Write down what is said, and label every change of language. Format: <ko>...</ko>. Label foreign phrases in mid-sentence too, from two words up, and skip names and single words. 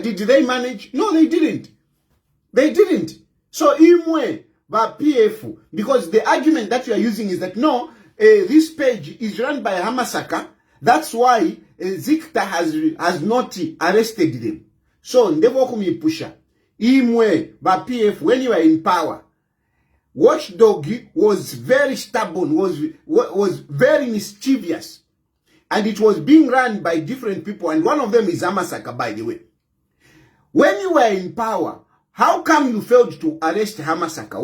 <en>Did they manage? No, they didn't. They didn't. So, imwe by PF, because the argument that you are using is that no, this page is run by Hamasaka. That's why Zikta has not arrested them. So,</en> <bem>ndevo kumipusha.</bem> <en>Imwe by PF, when you are in power, Watchdog was very stubborn, was very mischievous. And it was being run by different people. And one of them is Hamasaka, by the way. When you were in power, how come you failed to arrest Hamasaka?</en>